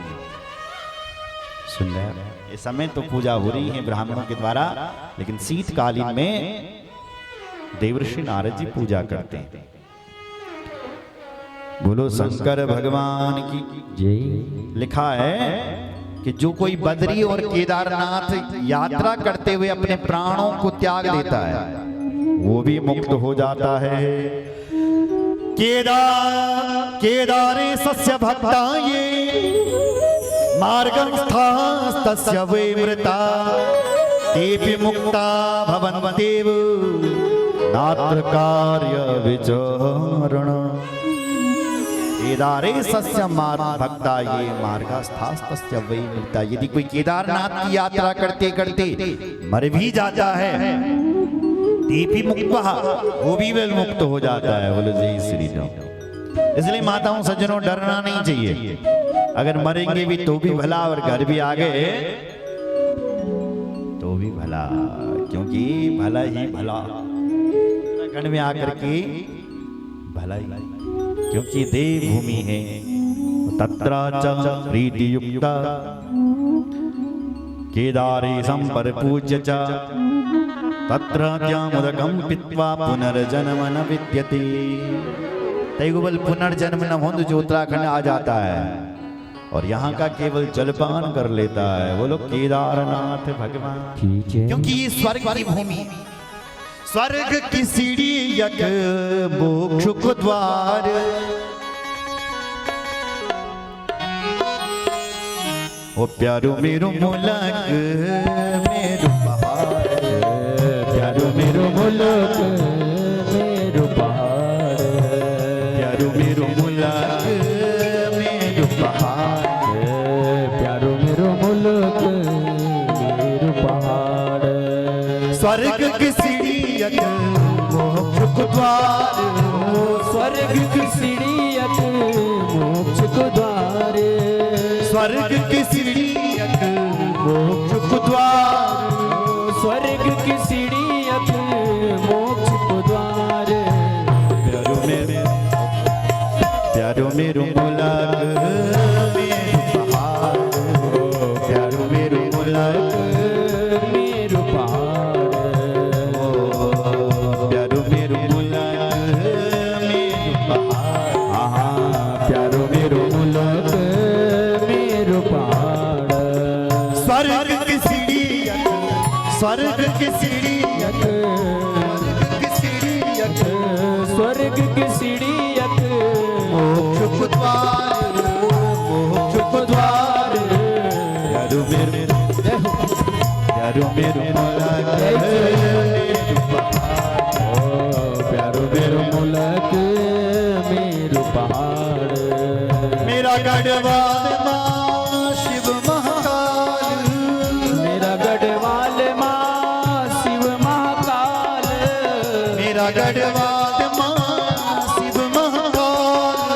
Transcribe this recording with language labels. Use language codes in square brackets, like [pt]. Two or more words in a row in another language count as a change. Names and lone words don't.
[hi] सुन रहे इस समय तो पूजा हो रही है ब्राह्मणों के द्वारा, लेकिन शीतकालीन में देवऋषि नारद जी पूजा करते हैं। बोलो शंकर भगवान की जय। लिखा है कि जो कोई बद्री और केदारनाथ यात्रा करते हुए अपने प्राणों को त्याग देता है वो भी मुक्त हो जाता है। [sa] केदारे सस्य भक्ता ये मार्गं स्थास्तस्य वैमृता तेपि मुक्ता भवन्त्येव नात्र कार्य विचारण। केदारे सस्य भक्ता ये मार्गस्थास्तस्य वैमृता। [hi] यदि कोई केदारनाथ की यात्रा करते करते मर भी जाता है [sa] तेपि मुक्ता, [hi] वो भी वेल मुक्त हो जाता है। बोलो जय श्री राम। इसलिए माताओं सज्जनों डरना नहीं चाहिए, अगर मरेंगे भी तो भी भला और घर भी आ गए तो भी भला, क्योंकि भला ही भला उत्तराखंड में आकर के भला ही, क्योंकि देव भूमि है। [sa] तत्रा च प्रीति युक्ता केदारे संपर पूज्य च तत्र त्यामुदकं पीत्वा पुनर्जन्म न विद्यते। [hi] तेगुबल पुनर्जन्म न हो जो उत्तराखंड आ जाता है और यहाँ का केवल जलपान कर लेता है। बोलो केदारनाथ भगवान, क्योंकि ये [gbm] स्वर्ग की भूमि, स्वर्ग की सीढ़ी यक मोक्ष को द्वार। ओ प्यारो मेरो मुलक मेरो पहाड़, प्यारो मेरो मुलक मेरो पहाड़, प्यारो मेरो मुलक मेरो पहाड़, प्यारो मेरो मुलक मेरो पहाड़। स्वर्ग की सीढ़ी यक मोक्ष को द्वार, स्वर्ग की सीढ़ी यक मोक्ष को द्वार, स्वर्ग की सीढ़ी यक मोक्ष को द्वार, स्वर्ग की सीढ़ी यक मोक्ष को द्वार। प्यारो मेरो मुलक मेरो पहाड़, प्यारो मेरो मुलक मेरो पहाड़, प्यारो मेरो मुलक मेरो पहाड़, प्यारो मेरो मुलक मेरो पहाड़। स्वर्ग की सीढ़ी यक, स्वर्ग की सीढ़ी यक, स्वर्ग की सीढ़ी यक मोक्ष को द्वार, मोक्ष को द्वार। प्यारो मेरो मुलक मेरो पहाड़, प्यारो मेरो मुलक मेरो पहाड़। मेरा गढ़वाल माँ शिव महाकाल, मेरा गढ़वाल माँ शिव महाकाल, मेरा गढ़वाल माँ शिव महाकाल,